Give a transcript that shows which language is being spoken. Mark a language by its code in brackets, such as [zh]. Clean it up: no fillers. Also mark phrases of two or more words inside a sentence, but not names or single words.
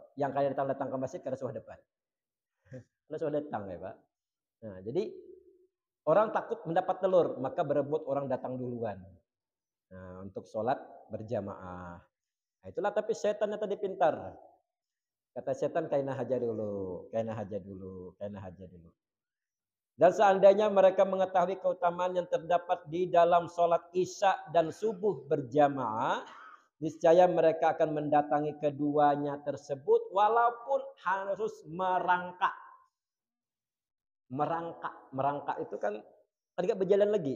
[id] Yang kalian datang ke masjid karena sudah depan. Karena sudah datang ya Pak. Nah, jadi orang takut mendapat telur, maka berebut orang datang duluan. Nah, untuk sholat berjamaah. Nah, itulah tapi setannya tadi pintar. [bjn] Kata setan kaina haja dulu, kaina haja dulu, kaina haja dulu. [id] Dan seandainya mereka mengetahui keutamaan yang terdapat di dalam sholat isya dan subuh berjamaah, niscaya mereka akan mendatangi keduanya tersebut walaupun harus merangkak. Merangkak itu kan tidak berjalan lagi.